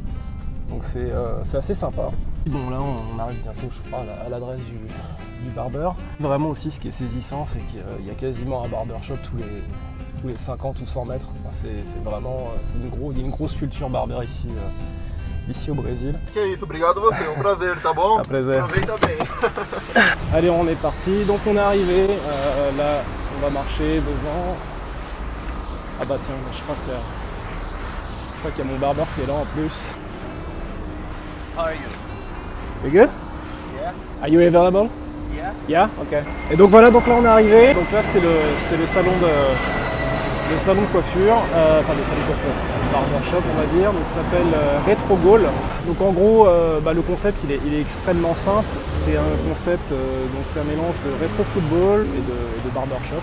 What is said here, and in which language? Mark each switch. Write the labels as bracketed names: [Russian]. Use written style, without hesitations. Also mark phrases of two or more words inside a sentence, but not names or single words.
[French] Donc c'est assez sympa. Bon, là on arrive bientôt, je crois, à l'adresse du barber. Vraiment aussi, ce qui est saisissant, c'est qu'il y a quasiment un barbershop tous les 50 ou 100 mètres. Enfin, c'est vraiment, il y a une grosse culture barber ici au Brésil. [Portuguese] Que isso, obrigado você, um prazer, tá bom? [French] Un plaisir. [Portuguese] Aproveita bem. [French] Allez, on est parti, donc on est arrivé, là on va marcher devant. Ah bah tiens, je crois qu'il y a mon barber qui est là en plus. [English] How are you? You good? Yeah. Are you available? Yeah. Yeah? Ok. [French] Et donc voilà, donc là on est arrivé. Donc là c'est le salon de coiffure, enfin le salon de coiffure, barbershop on va dire. Donc ça s'appelle Retro Goal. Donc en gros, le concept il est extrêmement simple. C'est un concept, donc c'est un mélange de rétro football et de barbershop.